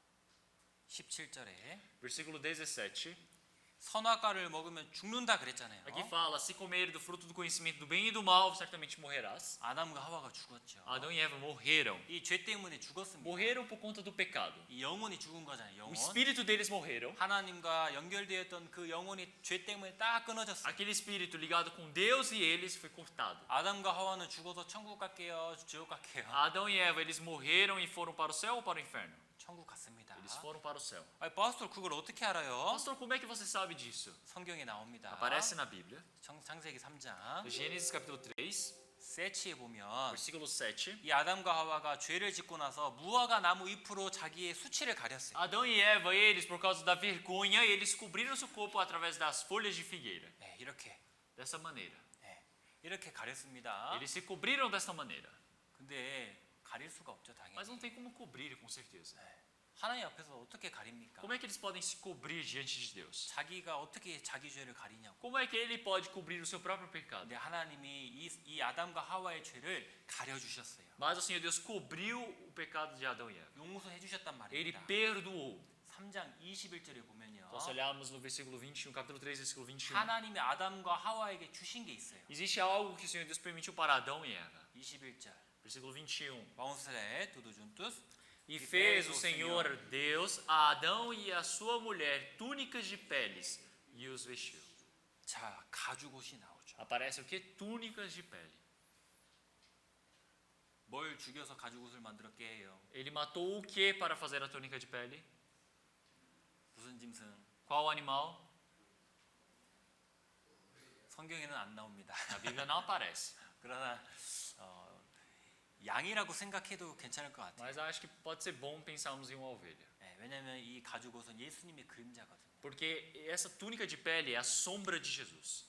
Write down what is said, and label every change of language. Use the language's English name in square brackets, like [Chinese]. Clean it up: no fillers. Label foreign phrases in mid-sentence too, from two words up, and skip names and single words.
[Portuguese] versículo 17. [Korean] 선악과를 먹으면 죽는다 그랬잖아요. [Portuguese] Aqui fala, se comer do fruto do conhecimento do bem e do mal, certamente morrerás. [Korean] 아담과 하와가 죽었죠. [Portuguese] Adão e Eva morreram. [Korean] 이 죄 때문에 죽었습니다. [Portuguese] Morreram por conta do pecado. [Korean] 이 영혼이 죽은 거잖아요. [Portuguese] O [Korean] 영혼. [Portuguese] espírito deles morreram. [Korean] 하나님과 연결되었던 그 영혼이 죄 때문에 딱 끊어졌어요. [Portuguese] Aquele espírito ligado com Deus e eles foi cortado. [Korean] 아담과 하와는 죽어서 천국 갈게요, 지옥 갈게요. [Portuguese] Adão e Eva, eles morreram e foram para o céu ou para o inferno? [Korean] 천국 갔습니다. [Portuguese] Eles foram para o céu. [Korean] 아니, 파스tor 그걸 어떻게 알아요? [Portuguese] Pastor, como é que você sabe disso? [Korean] 성경에 나옵니다. [Portuguese] Aparece na Bíblia. [Korean] 창세기 3장 [Portuguese] Gênesis capítulo 3, [Korean] 세치에 보면 [Portuguese] versículo 7. [Korean] 이 아담과 하와가 죄를 짓고 나서 무화과 나무 잎으로 자기의 수치를 가렸어요. [Portuguese] Adão e Eva, eles, por causa da vergonha, eles cobriram seu corpo através das folhas de figueira. [Korean] 네, 이렇게 [Portuguese] Dessa maneira. [Korean] 네, 이렇게 가렸습니다. [Portuguese] Eles se cobriram dessa maneira. [Korean] 근데 가릴 수가 없죠, 당연히. [Portuguese] Mas não tem como cobrir, com certeza. [Korean] 하나님 앞에서 어떻게 가립니까? [Portuguese] Como é que eles podem se cobrir diante de Deus? [Korean] 자기가 어떻게 자기 죄를 가리냐고. [Portuguese] Como é que ele pode cobrir o seu próprio pecado? [Korean] 근데 하나님이 이 아담과 하와의 죄를 가려주셨어요. [Portuguese] Mas o Senhor Deus cobriu o pecado de Adão e Eva. [Korean] 용서해 주셨단 [Portuguese] Ele [Korean] 말입니다. [Portuguese] perdoou. [Korean] 3장 21절에 보면요. [Portuguese] Então, se olharmos no versículo 21, capítulo 3, versículo 21, [Korean] 하나님이 아담과 하와에게 주신 게 있어요. [Portuguese] existe algo que o Senhor Deus permitiu para Adão e Eva. [Korean] 21절. [Portuguese] Versículo 21. Vamos ler tudo juntos. E fez o Senhor Deus a Adão e a sua mulher túnicas de peles e os vestiu. [Korean] 자, 가죽옷이 나오죠. [Portuguese] Aparece o que? Túnicas de pele. [Korean] 뭘 죽여서 가죽옷을 만들었게 해요? [Portuguese] Ele matou o que para fazer a túnica de pele? [Korean] 무슨 짐승? [Portuguese] Qual animal? [Korean] 성경에는 안 나옵니다. [Portuguese] Na Bíblia não aparece. [Korean] 그러나 양이라고 생각해도 괜찮을 것 같아요. [Portuguese] Mas acho que pode ser bom pensarmos em uma ovelha. [Korean] 네, 왜냐하면 이 가죽옷은 예수님의 그림자거든요. [Portuguese] Porque essa túnica de pele é a sombra de Jesus.